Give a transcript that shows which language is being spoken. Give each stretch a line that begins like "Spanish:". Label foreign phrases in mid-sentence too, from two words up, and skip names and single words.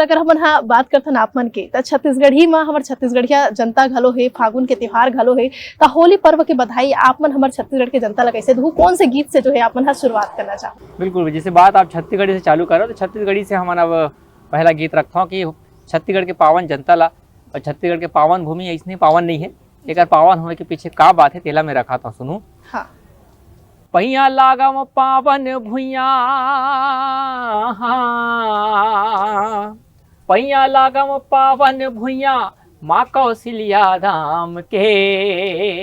Chhattisgarhi: अगर हमन हा बात करथन आप मन के त छत्तीसगढ़ी में हमर छत्तीसगढ़िया जनता घलो है फागुन के त्योहार घलो है त होली पर्व के बधाई आप मन हमर छत्तीसगढ़ के जनता ला कैसे दहु, कौन से गीत से जो है आप मन हा शुरुआत करना चाहो। बिल्कुल, जैसे बात आप छत्तीसगढ़ी से चालू करो तो छत्तीसगढ़ी से हमन अब पहला गीत रखता हूँ कि छत्तीसगढ़ के पावन जनता ला और छत्तीसगढ़ के पावन भूमि ऐसने पावन नहीं है, एक पावन होने के पीछे का बात है तेला में रखा था सुनू। हाँ। पैया लागम पावन भुइया, पैया लागम पावन भुइया माँ कौशल्या धाम के,